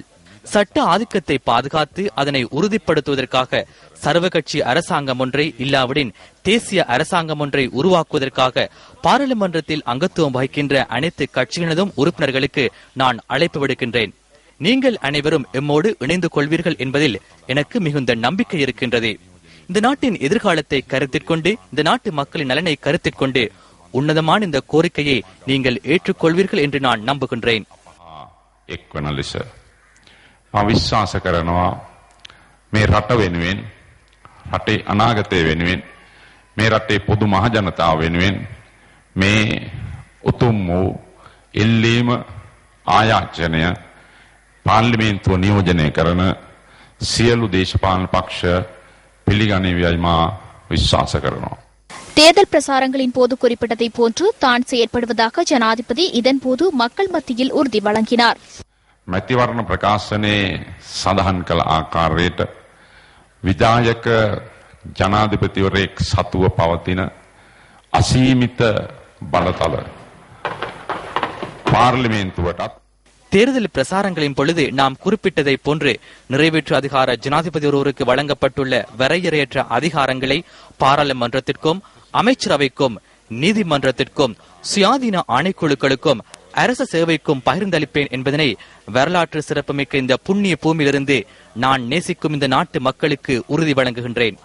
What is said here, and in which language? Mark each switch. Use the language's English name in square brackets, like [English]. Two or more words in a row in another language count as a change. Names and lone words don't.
[Tamil] சட்ட ஆதிக்கத்தை பாதுகாத்து அதனை உறுதிப்படுத்துவதற்காக சர்வகட்சி அரசாங்கம் ஒன்றை இல்லாவிடின் தேசிய அரசாங்கம் ஒன்றை உருவாக்குவதற்காக பாராளுமன்றத்தில் அங்கத்துவம் வகிக்கின்ற அனைத்து கட்சியினதும் உறுப்பினர்களுக்கு நான் அழைப்பு விடுக்கின்றேன். நீங்கள் அனைவரும் எம்மோடு இணைந்து கொள்வீர்கள் என்பதில் எனக்கு மிகுந்த நம்பிக்கை இருக்கின்றது. இந்த நாட்டின் எதிர்காலத்தை கருத்திற்கொண்டு இந்த நாட்டு மக்களின் நலனை கருத்திற்கொண்டு உன்னதமான இந்த கோரிக்கையை நீங்கள் ஏற்றுக்கொள்வீர்கள் என்று நான் நம்புகின்றேன். [Sinhala] විශ්වාස කරනවා මේ රට වෙනුවෙන් රටේ අනාගතය වෙනුවෙන් මේ රටේ පොදු මහ ජනතාව වෙනුවෙන් මේ උතුම් වූ ඉල්ලීම ආයාචනය පාර්ලිමේන්තුව නියෝජනය කරන සියලු දේශපාලන පක්ෂ පිළිගනිවයි මා විශ්වාස කරනවා. [Tamil] தேர்தல் பிரசாரங்களின் போது குறிப்பிட்டதை போன்று தான் செயற்படுவதாக ஜனாதிபதி இதன்போது மக்கள் மத்தியில் உறுதி வழங்கினார். [Sinhala] මැතිවරණ ප්‍රකාශනයේ සඳහන් කළ ආකාරයට විධායක ජනාධිපතිවරයෙක් සතුව පවතින අසීමිත බලතල පාර්ලිමේන්තුවටත් [Tamil] தேர்தல் பிரசாரங்களின் பொழுது நாம் குறிப்பிட்டதை போன்று நிறைவேற்று அதிகார ஜனாதிபதி ஒருவருக்கு வழங்கப்பட்டுள்ள வரையறையற்ற அதிகாரங்களை பாராளுமன்றத்திற்கும் அமைச்சரவைக்கும் நீதிமன்றத்திற்கும் சுயாதீன ஆணைக்குழுக்களுக்கும் அரச சேவைக்கும் பகிர்ந்தளிப்பேன் என்பதனை வரலாற்று சிறப்புமிக்க இந்த புண்ணிய பூமியிலிருந்து நான் நேசிக்கும் இந்த நாட்டு மக்களுக்கு உறுதி வழங்குகின்றேன்.